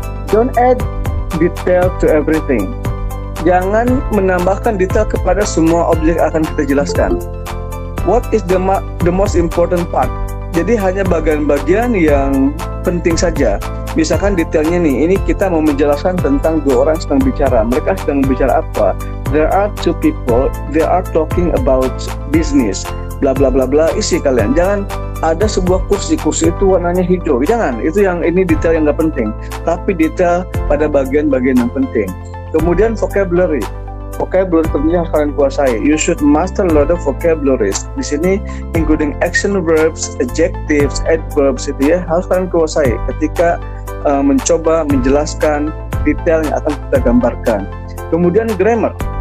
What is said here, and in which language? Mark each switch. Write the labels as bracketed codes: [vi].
[en] Don't add detail to everything. [id] Jangan menambahkan detail kepada semua objek yang akan kita jelaskan. [en] What is the most important part? [id] Jadi hanya bagian-bagian yang penting saja. Misalkan detailnya nih, ini kita mau menjelaskan tentang 2 orang sedang bicara. Mereka sedang bicara apa? [en] There are 2 people, they are talking about business. [id] Bla bla bla bla, isi kalian. Jangan ada sebuah kursi itu warnanya hijau. Jangan, itu yang ini detail yang nggak penting. Tapi detail pada bagian-bagian yang penting. Kemudian vocabulary tentunya harus kalian kuasai. [en] You should master a lot of vocabularies. [id] Di sini [en] including action verbs, adjectives, adverbs [id] itu ya, harus kalian kuasai ketika mencoba menjelaskan detail yang akan kita gambarkan. Kemudian grammar.